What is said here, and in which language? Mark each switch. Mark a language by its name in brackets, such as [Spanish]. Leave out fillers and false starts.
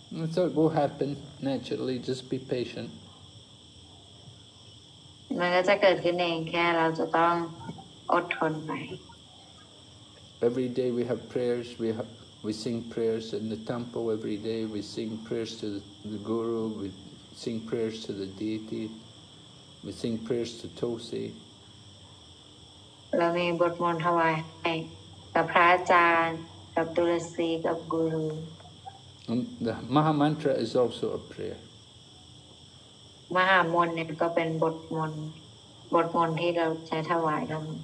[English] So it will happen naturally. Just be patient. [Thai] มันก็จะเกิดขึ้นเองแค่เราจะต้องอดทนไป [English] Every day we have prayers. We sing prayers in the temple every day. We sing prayers to the Guru. We sing prayers to the deity. We sing prayers to Tulsi. [Thai] เรามีบทมนต์ถวายให้กับพระอาจารย์กับตุลสีกับกูรู [English] And the Maha Mantra is also a prayer. [Thai] มหามนต์เนี่ยก็เป็นบทมนต์ที่เราใช้ถวายกัน